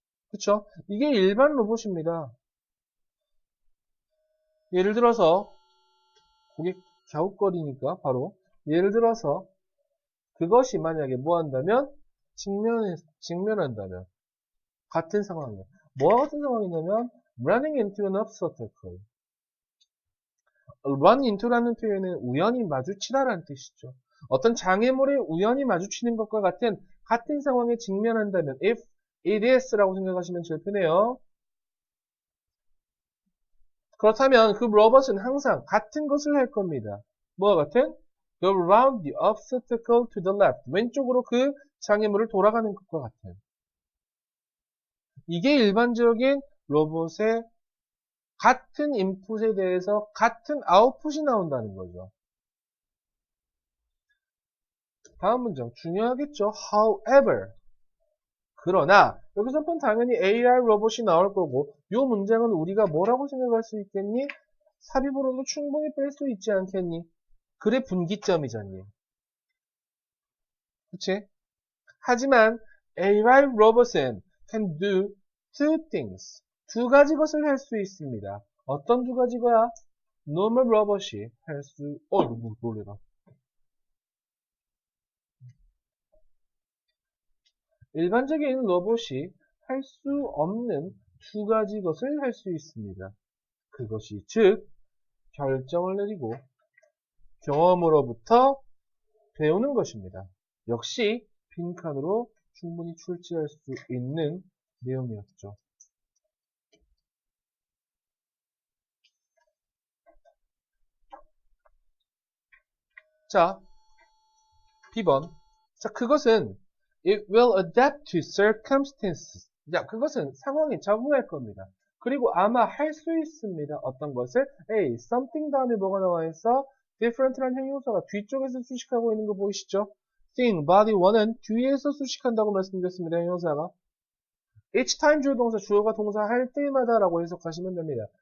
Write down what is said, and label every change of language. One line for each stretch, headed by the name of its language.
Korean: 그쵸? 이게 일반 로봇입니다. 예를 들어서 고개 갸웃거리니까 바로 예를 들어서 그것이 만약에 뭐 한다면 직면한다면 같은 상황이에요. 뭐와 같은 상황이냐면
English: running into an obstacle.
Korean: run into라는 표현은 우연히 마주치다라는 뜻이죠. 어떤 장애물에 우연히 마주치는 것과 같은 상황에 직면한다면
English: if it is
Korean: 라고 생각하시면 제일 편해요. 그렇다면 그 로봇은 항상 같은 것을 할 겁니다. 뭐와 같은?
English: Go around the obstacle to the left.
Korean: 왼쪽으로 그 장애물을 돌아가는 것과 같은. 이게 일반적인 로봇의 같은 인풋에 대해서 같은 아웃풋이 나온다는 거죠. 다음 문장 중요하겠죠. However, 그러나 여기서는 당연히 AI 로봇이 나올 거고 이 문장은 우리가 뭐라고 생각할 수 있겠니? 삽입으로도 충분히 뺄 수 있지 않겠니? 글의 분기점이잖니. 그치? 하지만 AI 로봇은
English: can do two things.
Korean: 두 가지 것을 할 수 있습니다. 어떤 두 가지 거야? normal 로봇이 할 수, 이거 놀래라. 일반적인 로봇이 할 수 없는 두 가지 것을 할 수 있습니다. 그것이 즉 결정을 내리고 경험으로부터 배우는 것입니다. 역시 빈칸으로 충분히 출제할 수 있는 내용이었죠. 자, B번. 자, 그것은
English: It will adapt to circumstances.
Korean: 자, 그것은 상황에 적응할 겁니다. 그리고 아마 할 수 있습니다. 어떤 것을? A, something 다음에 뭐가 나와 있어? different라는 형용사가 뒤쪽에서 수식하고 있는 거 보이시죠? thing, body 1은 뒤에서 수식한다고 말씀드렸습니다. 형용사가. each time 주어 동사, 주어가 동사 할 때마다 라고 해석하시면 됩니다.